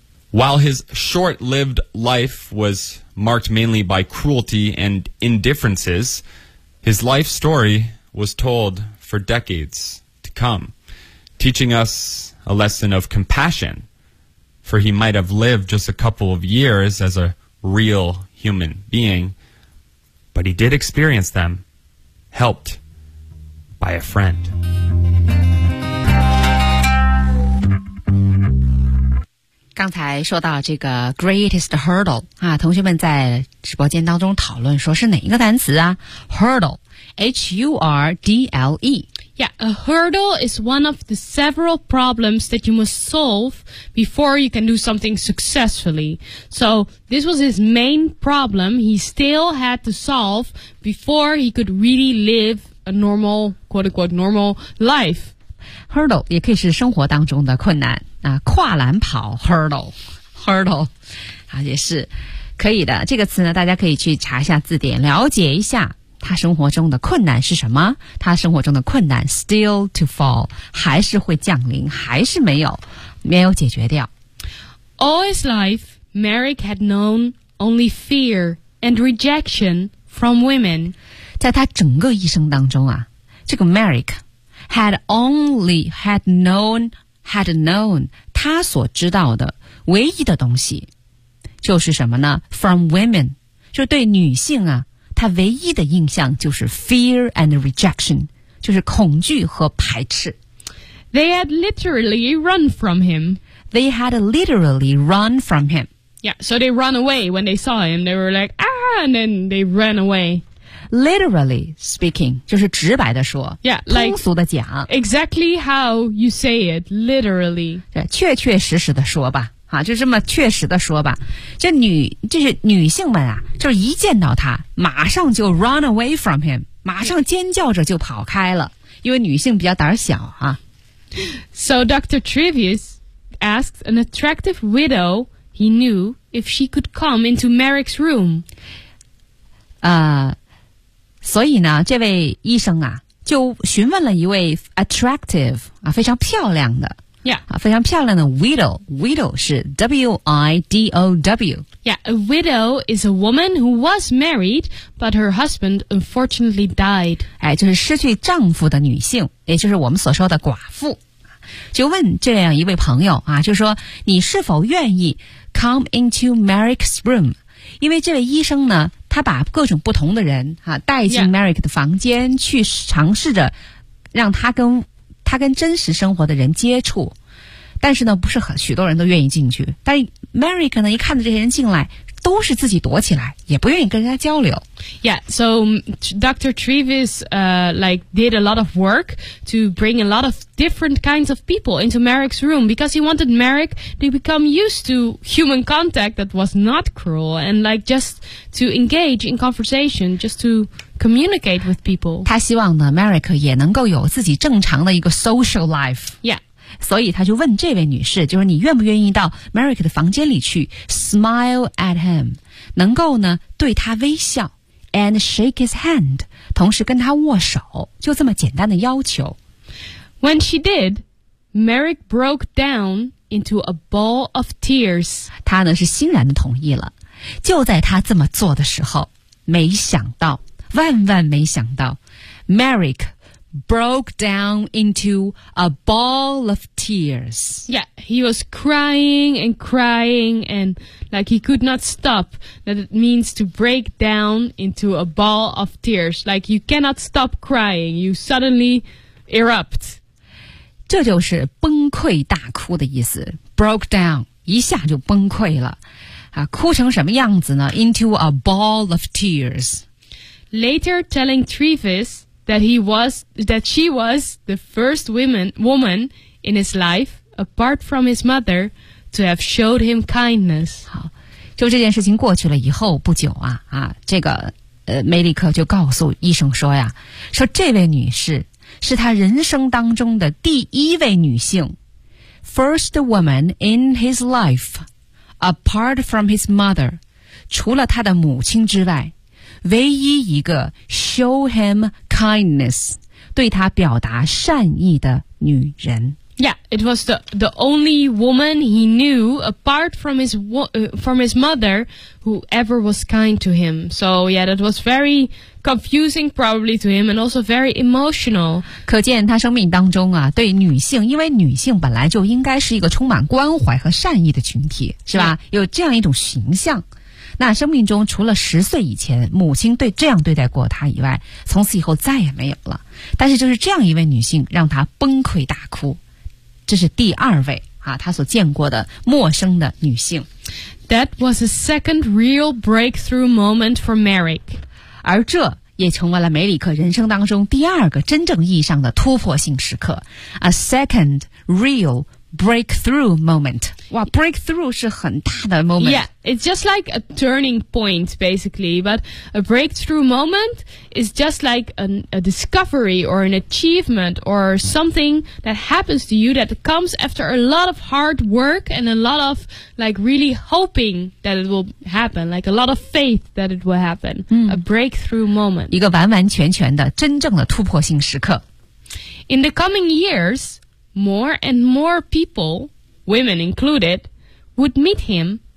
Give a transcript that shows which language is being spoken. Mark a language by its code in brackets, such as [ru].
[en] While his short-lived life was marked mainly by cruelty and indifferences,His life story was told for decades to come, teaching us a lesson of compassion, for he might have lived just a couple of years as a real human being, but he did experience them, helped by a friend. Greatest hurdle, [zh] 啊，同学们在直播间当中讨论说是哪一个单词啊 ?Hurdle。 [en] H-U-R-D-L-E. Yeah, a hurdle is one of the several problems that you must solve before you can do something successfully. So this was his main problem he still had to solve before he could really live a normal, quote-unquote, normal life. [zh] Hurdle 也可以是生活当中的困难、啊、跨栏跑 hurdle, hurdle、啊、也是可以的。这个词呢，大家可以去查一下字典，了解一下他生活中的困难是什么？他生活中的困难 [en] still to fall [zh] 还是会降临，还是没有解决掉。 [en] All his life, Merrick had known only fear and rejection from women. [zh] 在他整个一生当中啊，这个 [en] Merrick had only had known [zh] 他所知道的唯一的东西就是什么呢？ [en] From women， [zh] 就对女性啊，他唯一的印象就是 [en] fear and rejection， [zh] 就是恐惧和排斥。 [en] They had literally run from him. They had literally run from him. Yeah, so they run away when they saw him. They were like, ah, and then they ran away. Literally speaking, [zh] 就是直白的说。 [en] Yeah, [zh] like, 通俗的讲。 [en] Exactly how you say it, literally. [zh] 对，确确实实的说吧。啊，就这么确实的说吧，这女就是女性们啊，就是一见到他，马上就 [en] run away from him， [zh] 马上尖叫着就跑开了，因为女性比较胆小啊。 [en] So Dr. Trivius asked an attractive widow he knew if she could come into Merrick's room. [zh] 所以呢，这位医生啊，就询问了一位 attractive 啊，非常漂亮的。 [en] Yeah. [zh] 非常漂亮的 widow. [en] Widow 是 W-I-D-O-W. Yeah, a widow is a woman who was married, but her husband unfortunately died. [zh] 哎，就是失去丈夫的女性，也就是我们所说的寡妇。就问这样一位朋友啊，就说你是否愿意 [en] come into Merrick's room? [zh] 因为这位医生呢，他把各种不同的人啊带进 Merrick 的房间去尝试着让他跟真实生活的人接触，但是呢，不是很许多人都愿意进去。但 Merrick 呢，一看到这些人进来，都是自己躲起来，也不愿意跟人家交流。 [en] Yeah, so Dr. Trivius like did a lot of work to bring a lot of different kinds of people into Merrick's room because he wanted Merrick to become used to human contact that was not cruel and like just to engage in conversation, just to communicate with people. [zh] 他希望呢 ，Merrick 也能够有自己正常的一个 [en] social life. Yeah. [zh] 所以他就问这位女士，就是你愿不愿意到 Merrick 的房间里去 [en] smile at him， [zh] 能够呢对他微笑 [en] and shake his hand， [zh] 同时跟他握手，就这么简单的要求。 [en] When she did, Merrick broke down into a ball of tears。 [zh] 他呢是欣然的同意了。就在他这么做的时候，没想到，万万没想到 ，Merrick。 [en] Broke down into a ball of tears. Yeah, he was crying and crying and like he could not stop. That it means to break down into a ball of tears. Like you cannot stop crying. You suddenly erupt. [zh] 这就是崩溃大哭的意思。 [en] Broke down, [zh] 一下就崩溃了。啊，哭成什么样子呢？ [en] Into a ball of tears. Later telling Trivius,that she was the first woman in his life, apart from his mother, to have showed him kindness. [zh] 好，就这件事情过去了以后不久啊，啊，这个梅里克就告诉医生说呀，说这位女士是他人生当中的第一位女性 ， [en] first woman in his life, apart from his mother, [zh] 除了他的母亲之外。唯一一个 [en] show him kindness [zh] 对他表达善意的女人。 [en] Yeah, it was the only woman he knew apart from his mother who ever was kind to him. So yeah, that was very confusing probably to him and also very emotional. [zh] 可见他生命当中啊，对女性，因为女性本来就应该是一个充满关怀和善意的群体，是吧？ [en] Yeah. [zh] 有这样一种形象。那生命中除了十岁以前母亲对这样对待过他以外，从此以后再也没有了。但是就是这样一位女性让他崩溃大哭，这是第二位啊，他所见过的陌生的女性。 [en] That was a second real breakthrough moment for Merrick. [zh] 而这也成为了梅里克人生当中第二个真正意义上的突破性时刻。 [en] A second real breakthrough moment. [zh] 哇 breakthrough 是很大的 moment. [en] Yeah, it's just like a turning point, basically. But a breakthrough moment is just like a discovery or an achievement or something that happens to you that comes after a lot of hard work and a lot of, like, really hoping that it will happen, like a lot of faith that it will happen. A breakthrough moment. [zh] 一个完完全全的真正的突破性时刻。 [en] In the coming years,more and more people, women included, would meet him